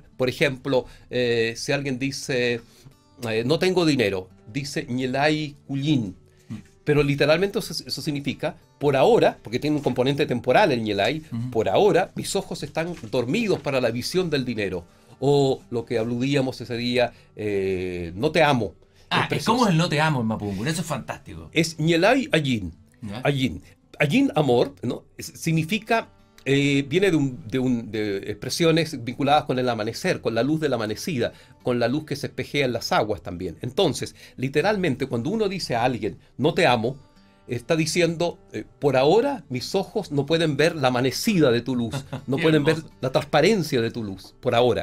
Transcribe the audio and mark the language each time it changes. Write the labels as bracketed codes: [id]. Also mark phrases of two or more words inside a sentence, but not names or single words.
[es] Por ejemplo, si alguien dice no tengo dinero, dice [arn] ñelay cullín, [es] pero literalmente eso significa por ahora, porque tiene un componente temporal el ñelay, por ahora mis ojos están dormidos para la visión del dinero, o lo que aludíamos ese día, no te amo. ¿Cómo es el no te amo en mapudungún? Eso es fantástico. [arn] Es ñelay allín. Allín. Allín, [es] amor, ¿no? Significa, viene de expresiones vinculadas con el amanecer, con la luz de la amanecida, con la luz que se espejea en las aguas también. Entonces, literalmente, cuando uno dice a alguien, no te amo, está diciendo, por ahora mis ojos no pueden ver la amanecida de tu luz, no pueden ver la transparencia de tu luz, por ahora.